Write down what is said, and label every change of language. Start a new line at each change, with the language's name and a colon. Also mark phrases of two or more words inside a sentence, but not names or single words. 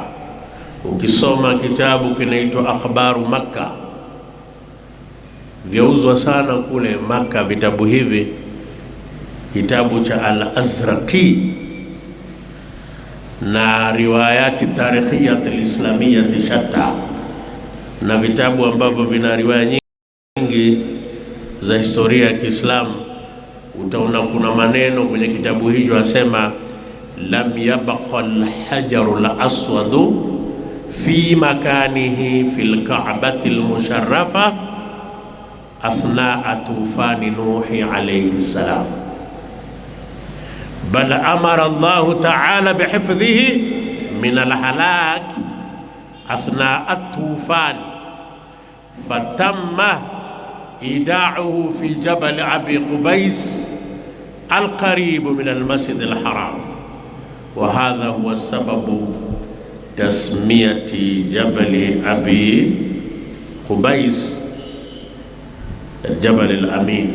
Swahili: Ukisoma kitabu kinaitwa Akhbaru Makka, vyauzwa sana kule Makka vitabu hivi, kitabu cha Al-Azraqi na
Arabic: روايات تاريخية إسلامية شتى,
Swahili: na vitabu ambavyo vina riwaya nyingi za historia ya Kiislamu. Utaona kuna maneno kwenye kitabu hicho asema,
Arabic: لم يبق الحجر الأسود في مكانه في الكعبة المشرفة أثناء طوفان نوح عليه السلام, بل أمر الله تعالى بحفظه من الهلاك أثناء الطوفان فتم إيداعه في جبل أبي قبيس القريب من المسجد الحرام وهذا هو سبب تسمية جبل أبي قبيس جبل الأمين.